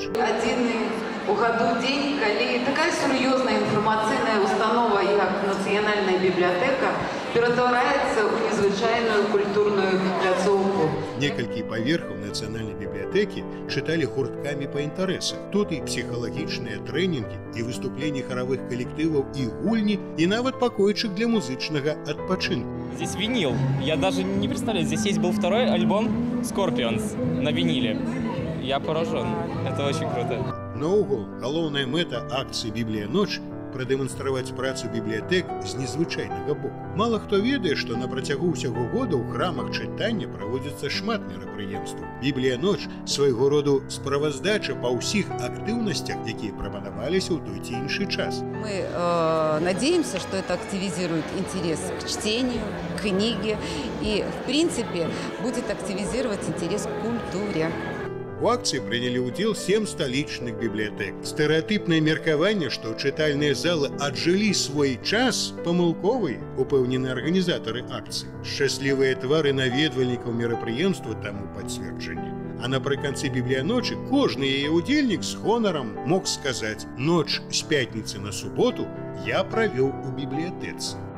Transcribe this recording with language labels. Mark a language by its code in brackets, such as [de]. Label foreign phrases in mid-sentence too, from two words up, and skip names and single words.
[be] Адзіны у году дзень, калі такая сур'ёзная інфармацыйная установа, як Нацыянальная бібліятэка, ператвараецца ў незвычайную культурную пляцоўку. Некалькі паверхаў нацыянальнай бібліятэкі чыталі гурткамі па інтарэсах. Тут і псіхалагічныя трэнінгі, і выступленні харавых калектываў, і гульні, і нават пакойчык для музычнага адпачынку. [ru] Здесь винил. Я даже не представляю, здесь есть был второй альбом Scorpions на виниле. Я поражен. Это очень круто. [be] Наогул, галоўная мэта акцыі «Біблія ноч» прадэманстраваць працу бібліятэк з незвычайнага боку. Мала хто ведае, што на працягу ўсяго года ў храмах чытання праводзіцца шмат мерапрыемстваў. «Біблія ноч» свайго роду справаздача па ўсіх актыўнасцях, якія прапанаваліся ў той ці іншы час. [ru] Мы надеемся, что это активизирует интерес к чтению, к книге и, в принципе, будет активизировать интерес к культуре. [be] У акцыі прынялі ўдзел 7 сталічных бібліятэк. Стэрэатыпнае меркаванне, што чытальныя залы аджылі свой час, памылковы, упэўнены арганізатары акцыі. Шчаслівыя твары наведвальнікаў мерапрыемства таму пацверджанне. А напрыканцы «Біблія ночы» кожны яе удзельнік з гонарам мог сказаць: «Ноч з пятніцы на суботу я правёў у бібліятэцы».